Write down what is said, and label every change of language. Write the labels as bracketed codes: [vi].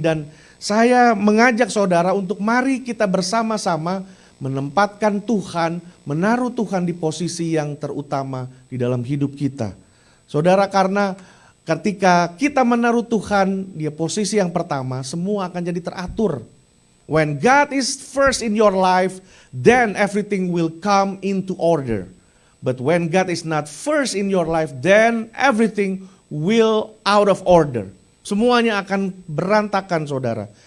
[id] Dan saya mengajak saudara untuk mari kita bersama-sama menempatkan Tuhan, menaruh Tuhan di posisi yang terutama di dalam hidup kita. Saudara, karena ketika kita menaruh Tuhan di posisi yang pertama, semua akan jadi teratur. [en] When God is first in your life, then everything will come into order. But when God is not first in your life, then everything will out of order. [id] Semuanya akan berantakan saudara.